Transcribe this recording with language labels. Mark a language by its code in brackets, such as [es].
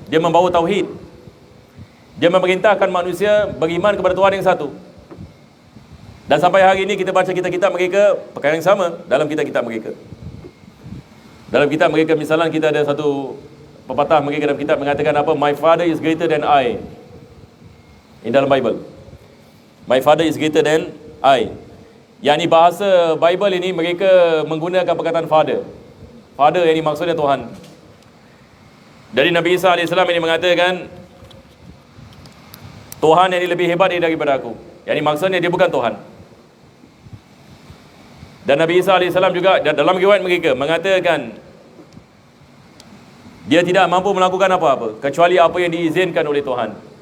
[ms] Dia membawa tauhid, dia memerintahkan manusia beriman kepada Tuhan yang satu. Dan sampai hari ini kita baca kitab-kitab mereka perkara yang sama dalam kitab-kitab mereka. Dalam kitab mereka misalnya kita ada satu pepatah mereka dalam kitab mengatakan apa? [en] My father is greater than I. In dalam Bible, my father is greater than [ms] I. Yang ni bahasa Bible ini mereka menggunakan perkataan Father. Father yang ni maksudnya Tuhan. Dari Nabi Isa AS ini mengatakan Tuhan yang ni lebih hebat daripada aku. Yang ni maksudnya dia bukan Tuhan. Dan Nabi Isa AS juga dalam riwayat mereka mengatakan dia tidak mampu melakukan apa-apa kecuali apa yang diizinkan oleh Tuhan.